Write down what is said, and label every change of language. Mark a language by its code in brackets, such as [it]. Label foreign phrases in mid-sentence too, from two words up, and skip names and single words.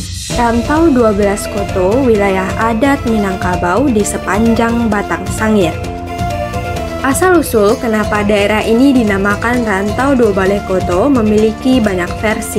[id] Rantau 12 Koto, wilayah adat Minangkabau di sepanjang Batang Sangir. Asal-usul kenapa daerah ini dinamakan Rantau Dua Baleh Koto memiliki banyak versi.